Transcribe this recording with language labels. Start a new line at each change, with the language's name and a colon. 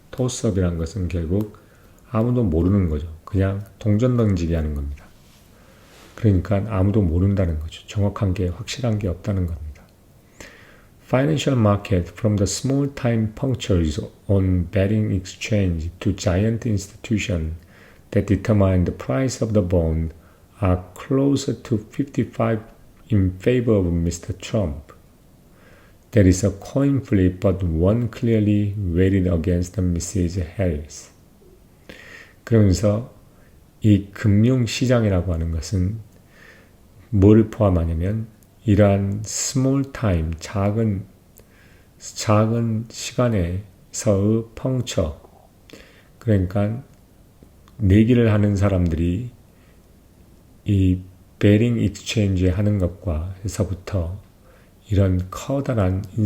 Korean: 토스업이란 것은 결국 아무도 모르는 거죠. 그냥 동전 던지기 하는 겁니다. 그러니까 아무도 모른다는 거죠. 정확한 게, 확실한 게 없다는 겁니다.
English: Financial market, from the small-time punctures on betting exchange to giant institutions that determine the price of the bond, are closer to 55 in favor of Mr. Trump. There is a coin flip, but one clearly weighted against Mrs. Harris.
Korean: 그러면서 이 금융시장이라고 하는 것은 뭘 포함하냐면 이러한 스몰 타임, 작은 시간에서의 펑처, 그러니까 내기를 하는 사람들이 이 베링 익스체인지 하는 것과 해서부터 이런 커다란